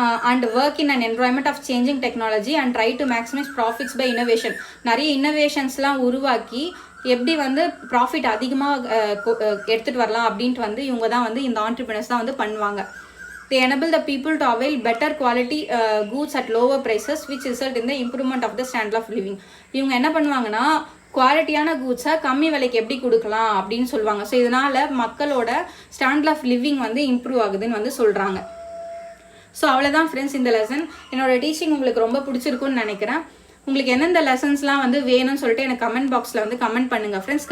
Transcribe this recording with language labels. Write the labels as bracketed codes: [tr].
[en] And work in and environment of changing technology and try to maximise profits by innovation. [ta] நிறைய இன்னோவேஷன்ஸ்லாம் உருவாக்கி எப்படி வந்து profit அதிகமாக எடுத்துகிட்டு வரலாம் அப்படின்ட்டு வந்து இவங்க தான் வந்து இந்த ஆண்டர்பிரினர்ஸ் தான் வந்து பண்ணுவாங்க. [en] They enable the people to avail better quality goods at lower prices which result in the improvement of the standard of living. [ta] இவங்க என்ன பண்ணுவாங்கன்னா குவாலிட்டியான கூட்ஸை கம்மி விலைக்கு எப்படி கொடுக்கலாம் அப்படின்னு சொல்லுவாங்க. ஸோ இதனால் மக்களோட ஸ்டாண்டர்ட் ஆஃப் லிவிங் வந்து இம்ப்ரூவ் ஆகுதுன்னு வந்து சொல்கிறாங்க. ஸோ அவ்வளோதான் ஃப்ரெண்ட்ஸ் இந்த லெசன். என்னோட டீச்சிங் உங்களுக்கு ரொம்ப பிடிச்சிருக்குன்னு நினைக்கிறேன். உங்களுக்கு எந்தெந்த லெசன்ஸ்லாம் வந்து வேணும்னு சொல்லிட்டு எனக்கு கமெண்ட் பாக்ஸில் வந்து கமெண்ட் பண்ணுங்கள் ஃப்ரெண்ட்ஸ்.